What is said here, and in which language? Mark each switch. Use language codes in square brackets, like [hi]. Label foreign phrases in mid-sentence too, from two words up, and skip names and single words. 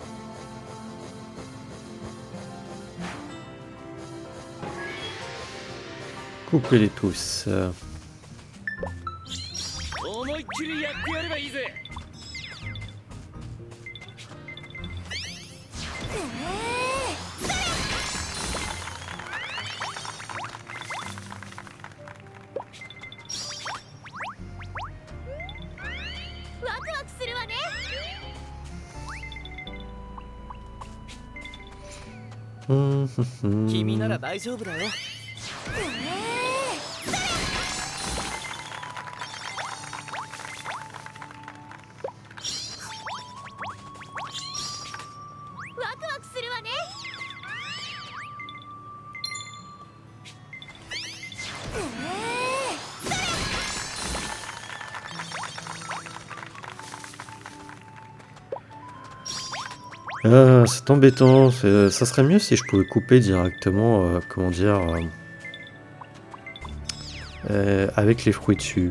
[fr] Coupez-les tous. [ja] 思いっきりやってやればいいぜ。ワクワクするわね。君なら大丈夫だよ。ワクワクするわね。 [fr] Ah, c'est embêtant. Ça serait mieux si je pouvais couper directement, comment dire, avec les fruits dessus.